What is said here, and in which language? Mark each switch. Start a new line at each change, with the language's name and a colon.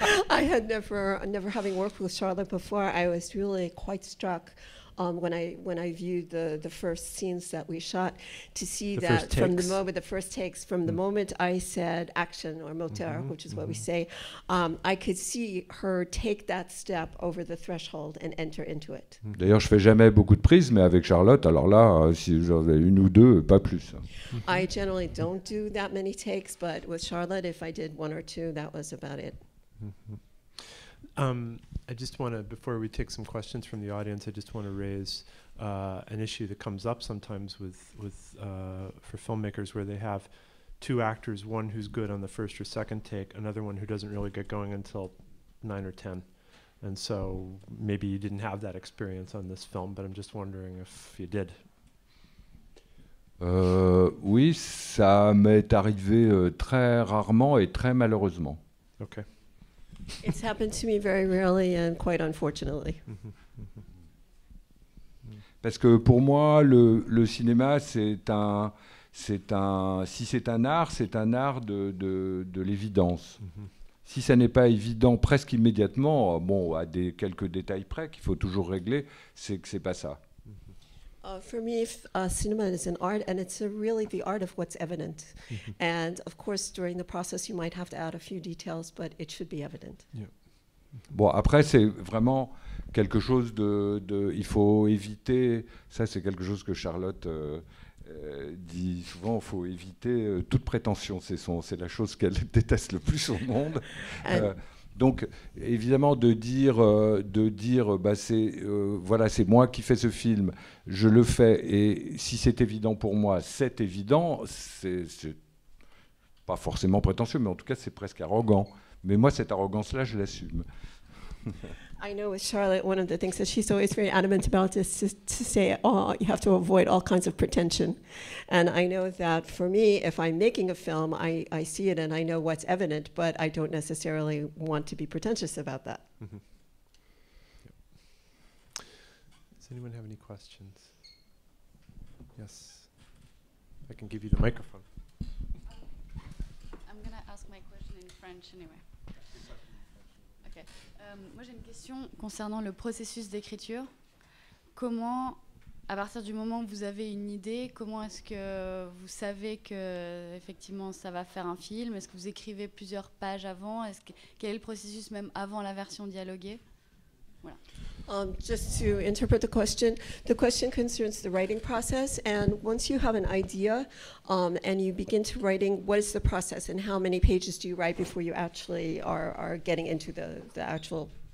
English: I had never having worked with Charlotte before, I was really quite struck when I viewed the first scenes that we shot, to see The that first from the takes. moment, the first takes, from the moment I said action or moteur, which is what we say, I could see her take that step over the threshold and enter into it.
French: D'ailleurs, je fais jamais beaucoup de prises, mais avec Charlotte, alors là, si j'en ai une ou deux, pas plus.
English: I generally don't do that many takes, but with Charlotte, if I did one or two, that was about it. I just want to, before we take some questions from the audience, I just want to raise an issue that comes up sometimes for filmmakers where they have two actors, one who's good on the first or second take, another one who doesn't really get going until 9 or 10. And so maybe you didn't have that experience on this film, but I'm just wondering if you did.
French: Oui, ça m'est arrivé très rarement et très malheureusement.
English: Okay. It's happened to me very rarely and quite unfortunately.
French: Parce que pour moi, le cinéma, si c'est un art de l'évidence. Si ça n'est pas évident presque immédiatement, bon, à quelques détails près qu'il faut toujours régler, c'est que c'est pas ça.
English: For me, cinema is an art, and it's really the art of what's evident. And of course, during the process, you might have to add a few details, but it should be evident. Yeah.
French: Bon, après, c'est vraiment quelque chose il faut éviter, ça c'est quelque chose que Charlotte dit souvent, il faut éviter toute prétention, c'est la chose qu'elle déteste le plus au monde. Donc, évidemment, de dire bah, voilà, c'est moi qui fais ce film, je le fais, et si c'est évident pour moi, c'est évident, c'est pas forcément prétentieux, mais en tout cas, c'est presque arrogant. Mais moi, cette arrogance-là, je l'assume.
English: I know with Charlotte, one of the things that she's always very adamant about is to say, oh, you have to avoid all kinds of pretension. And I know that for me, if I'm making a film, I see it and I know what's evident, but I don't necessarily want to be pretentious about that. Mm-hmm. Yep. Does anyone have any questions? Yes. I can give you the microphone. I'm going to ask my question in French anyway. Okay.
French: Moi, j'ai une question concernant le processus d'écriture. Comment, à partir du moment où vous avez une idée, comment est-ce que vous savez que effectivement ça va faire un film? Est-ce que vous écrivez plusieurs pages avant? Quel est le processus même avant la version dialoguée? Voilà.
English: Just to interpret the question concerns the writing process, and once you have an idea and you begin to writing, what is the process and how many pages do you write before you actually are getting into the actual?